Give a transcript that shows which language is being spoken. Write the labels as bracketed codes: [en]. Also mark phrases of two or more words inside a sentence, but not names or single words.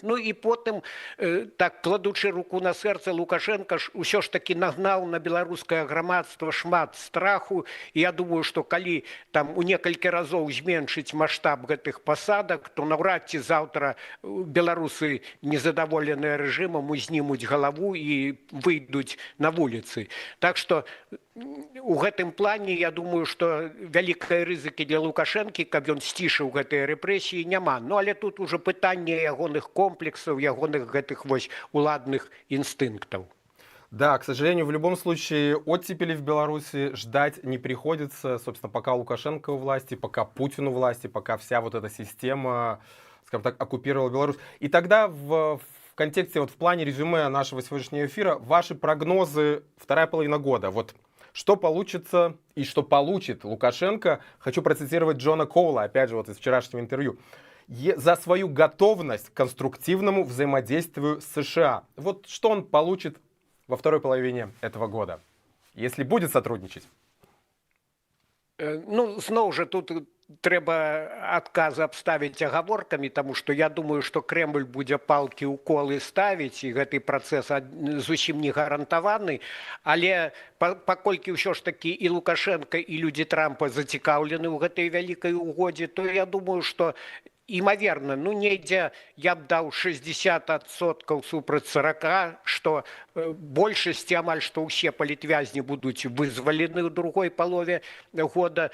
[be] Ну і потым, так кладучы руку на сэрца, Лукашенко ж усё ж такі нагнаў на беларускае грамадства шмат страху, і я думаю, што калі там у некалькі разоў зменшыць маштаб гэтых пасадак, то наўрад ці заўтра беларусы незадаволеныя рэжымам узнімуць галаву і выйдуць на вуліцы. Так што у гэтым плане, я думаю, што вялікай рызыкі для Лукашэнкі, каб ён сцішыў гэтыя рэпрэсіі, няма. Ну, але тут уже пытанне ягоных комплексаў, ягоных гэтых вось уладных інстынктаў. [ru] Да, к сожалению, в любом случае оттепели в Беларуси ждать не приходится, собственно, пока Лукашенко у власти, пока Путин у власти, пока вся вот эта система, скажем так, оккупировала Беларусь. И тогда в контексте, вот в плане резюме нашего сегодняшнего эфира, ваши прогнозы вторая половина года. Вот что получится и что получит Лукашенко, хочу процитировать Джона Коула, опять же, вот из вчерашнего интервью. За свою готовность к конструктивному взаимодействию с США. Вот что он получит во второй половине этого года, если будет сотрудничать? [be] Ну, зноў жа, тут трэба адказы абставіць агаворкамі, таму што я думаю, што Крэмль будзе палкі ў колы ставіць, і гэты працэс зусім не гарантаваны, але паколькі ўсё ж такі і Лукашенко, і людзі Трампа зацікаўлены ў гэтай вялікай угодзе, то я думаю, што імаверна, ну, недзе я б даў 60% супраць 40%, што большасці амаль што ўсе палітвязні будуць вызвалены ў другой палове года.